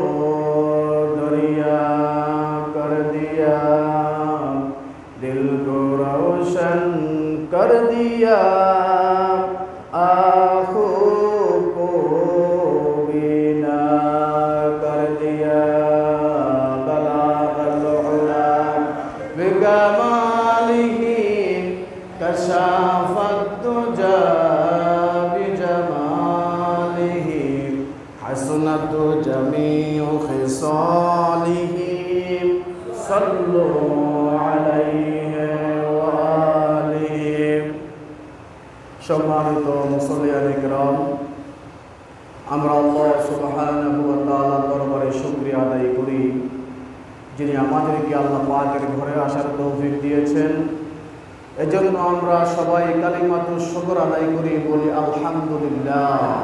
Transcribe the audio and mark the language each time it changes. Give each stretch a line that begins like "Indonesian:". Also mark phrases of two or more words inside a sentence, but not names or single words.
Urdu: دریا کر دیا دل کو روشن کر دیا آنکھوں کو بینا کر دیا
Arabic: بلاغ العلا بکمالہ کشف الدجا بجمالہ حسنت جمیع خصالہ صلوا علیہ وآلہ
Bangla: সম্মানিত মুসল্লিয়ান ইকরাম আমরা
Arabic: الله سبحانه وتعالى
Bangla: দরবারে শুকরিয়া আদায় করি যিনি আমাদেরকে আল্লাহ পাকের ঘরে আসার তৌফিক দিয়েছেন এজন্য আমরা সবাই
Arabic: كلمة الشكر
Bangla: আদায় করি বলি আলহামদুলিল্লাহ